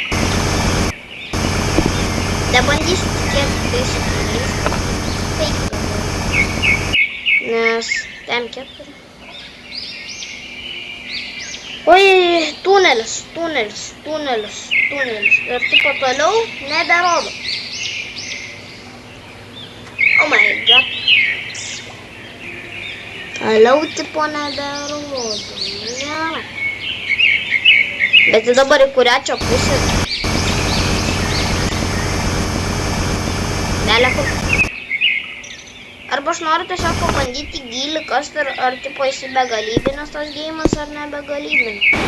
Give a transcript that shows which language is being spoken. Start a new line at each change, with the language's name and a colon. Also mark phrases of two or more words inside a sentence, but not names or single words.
Lithuanian: Nebandysiu tikėti tais tuneliais. Taip galvoju. Nes ten kiek turiu. Oi, tunelis. Ir tipo toliau neberodo.
English: Oh my god.
Lithuanian: Toliau tipo neberodo. Nėra. Bet tai dabar į kurią čia pusę? Neleku. Arba aš noriu tiesiog pabandyti gilį, kas ar tipo esi begalibinis tas geimas ar nebegalibinis.